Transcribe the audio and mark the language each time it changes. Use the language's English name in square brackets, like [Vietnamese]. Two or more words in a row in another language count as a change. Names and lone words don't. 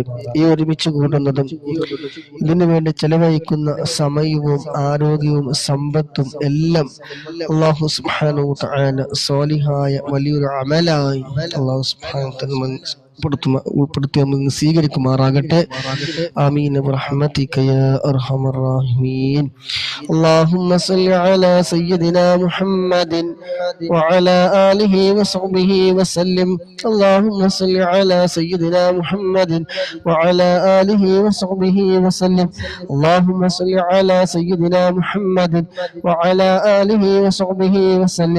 [Malayalam] ഈ ഒരുമിച്ച് കൂടുന്നതും ഇതിനു വേണ്ടി ചെലവഴിക്കുന്ന സമയവും ആരോഗ്യവും സമ്പത്തും എല്ലാം [Arabic] الله سبحانه تعالى [Malayalam] സ്വാലിഹായ വലിയൊരു അമലായി [Arabic] الله سبحانه تعالى [Malayalam] ഉൾപ്പെടുത്തി നമ്മൾ സ്വീകരിക്കുമാറാകട്ടെ. [Arabic] آمين برحمتك يا أرحم الراحمين. اللهم صل على سيدنا محمد وعلى آله وصحبه وسلم. اللهم صل على سيدنا محمد وعلى آله وصحبه وسلم. اللهم صل على سيدنا محمد وعلى آله وصحبه وسلم.